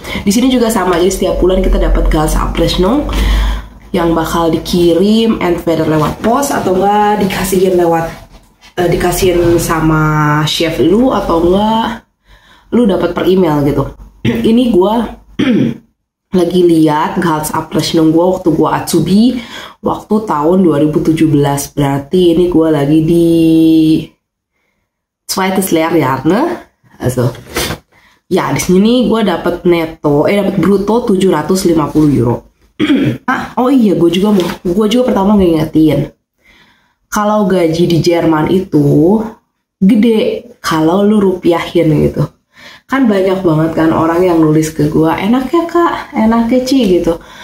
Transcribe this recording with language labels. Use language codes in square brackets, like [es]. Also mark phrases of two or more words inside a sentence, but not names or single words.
[id] Di sini juga sama, jadi setiap bulan kita dapat Gehaltsabrechnung yang bakal dikirim entweder lewat pos atau enggak dikasihin sama chef lu atau enggak lu dapat per email gitu. Ini gue lagi lihat Gehaltsabrechnung gue waktu gue Azubi waktu tahun 2017, berarti ini gue lagi di [de] zweites Lehrjahr, [id] also ya di sini gue dapat dapat bruto 750 euro. Oh iya, gue juga pertama ngingetin kalau gaji di Jerman itu gede kalau lu rupiahin gitu. Kan banyak banget kan orang yang nulis ke gue, enak ya kak, enak ya Ci gitu.